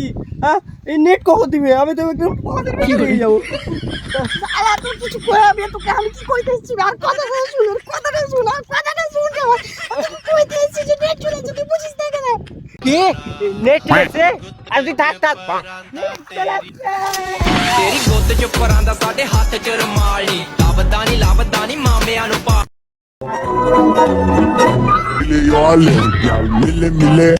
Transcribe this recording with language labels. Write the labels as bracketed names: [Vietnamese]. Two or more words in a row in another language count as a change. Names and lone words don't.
[Bangla] এই নেট কখন দিবে? আমি তো একদম পথের ভিক্ষা হয়ে যাবো। আরে তুই কিছু কই আমি তোকে আমি কি কইতে এসেছি আর কথাটা শুন আর কথাটা শুন আমি কইতে এসেছি যে নেট চলে তুই বুঝিস না কেন? কি নেট চলেছে? আর তুই থাক [Punjabi] ਤੇਰੀ ਗੋਦ ਚ ਪਰਾਂਦਾ ਸਾਡੇ ਹੱਥ ਚ ਰਮਾਲੀ ਲੱਭਦਾ ਨੀ ਮਾਮਿਆਂ ਨੂੰ ਪਾ Mille yo alem, gal, mille.